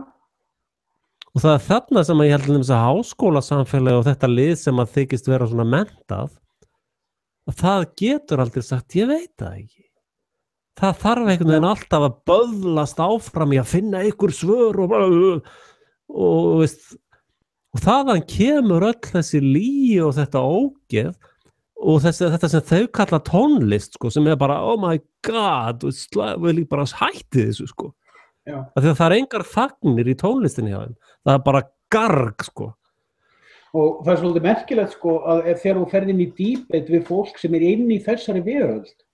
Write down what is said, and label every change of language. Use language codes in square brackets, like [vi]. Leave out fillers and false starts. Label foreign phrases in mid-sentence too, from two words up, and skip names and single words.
[is] Og það er þarna sem ég held að háskólasamfélagi og þetta lið sem að þykist vera svona menntað að það getur aldrei sagt ég veit það ekki. Það þarf einhvern veginn alltaf að böðlast áfram í að finna einhver svör og veist og þaðan kemur öll þessi lygi og þetta ógeð og þetta sem þau kalla tónlist, sko, sem er bara [en] oh my god, [is] vil ég bara hætti þessu, sko. Því að það er engar þagnir í tónlistinni hjá þeim. Það er bara garg, sko. Og það er svolítið merkilegt, sko, að þegar þú ferð inn í debate við fólk sem er inn í þessari veröld.